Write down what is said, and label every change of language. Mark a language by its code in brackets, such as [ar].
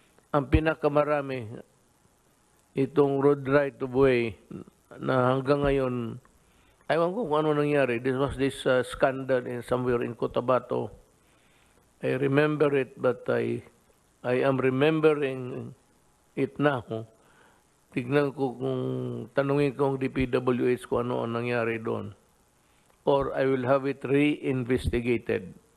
[tl] Ang pinakamarami, itong road right of way na hanggang ngayon, aywan ko kung ano nangyari. [en] This was this scandal somewhere in Cotabato. I remember it, but I am remembering it now. [tl] Tignan ko tanungin ko ang DPWH kung ano ang nangyari doon. [en] Or I will have it re-investigated.